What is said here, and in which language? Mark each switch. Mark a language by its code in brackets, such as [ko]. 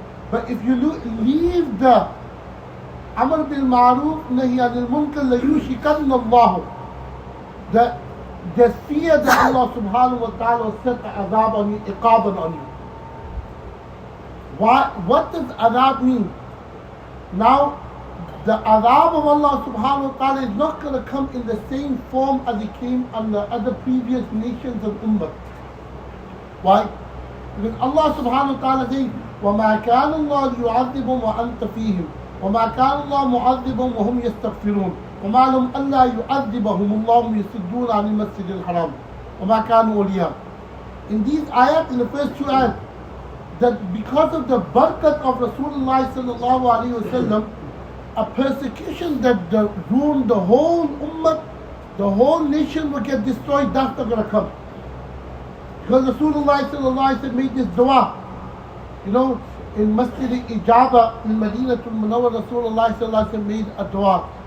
[en] But if you leave the Amr bil Maruf, Nahi anil Munkar, [ar] la yushikanna Allah, [en] the fear that Allah subhanahu wa ta'ala will set the azab on you, iqaban on you. What does azab mean? Now, the azab of Allah subhanahu wa ta'ala is not going to come in the same form as it came on the other previous nations and ummah. Why? Because Allah subhanahu wa ta'ala says, [ar] وَمَا كَانَ اللَّهُ لِيُعَذِّبَهُمْ وَأَنْتَ فِيهِمْ وَمَا كَانَ اللَّهُ مُعَذِّبَهُمْ وَهُمْ يَسْتَغْفِرُونَ وَمَا لَهُمْ أَلَّا يُعَذِّبَهُمُ اللَّهُ يَصُدُّونَ عَنِ الْمَسْجِدِ الْحَرَامِ وَمَا كَانُوا أَوْلِيَاءَهُ. [en] In these ayat, in the first two ayat, that because of the barakat of Rasulullah sallallahu alaihi wasallam, a persecution that ruined the whole ummah, the whole nation will get destroyed, that's not going to come. Because Rasulullah sallallahu alaihi wasallam made this dua. You know, in Masjid Ijaba in Madinatul Munawwar, Rasulullah sallallahu alaihi wasallam made a dua.